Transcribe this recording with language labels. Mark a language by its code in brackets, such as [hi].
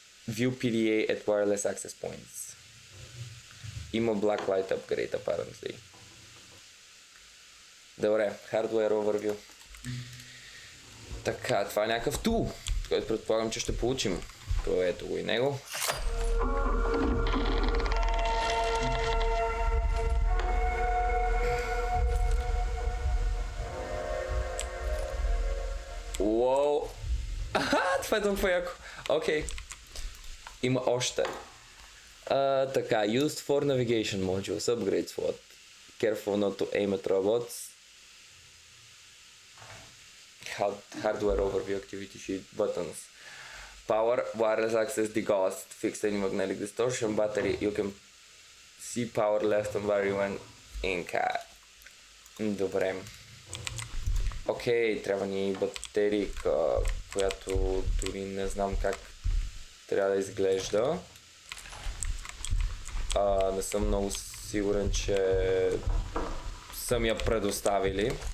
[en] View PDA at wireless access points. [bg] Има [en] Blacklight upgrade apparently. [bg] Добре, [en] Hardware Overview. [bg] Така, това е някакъв тул. който предполагам, че ще получим. То ето го и него. Уоу! Това е толкова яко. Окей. Има още. Така, [en] used for navigation modules, upgrade slot. Careful not to aim at robots. Hardware overview activity sheet buttons. Power, wireless access, degaussed, fixed any magnetic distortion, battery. You can see power left on battery when in cat. [bg] Добре. Окей, трябва ни батерийка, която дори не знам как трябва да изглежда. Не съм много сигурен, че съм я предоставили.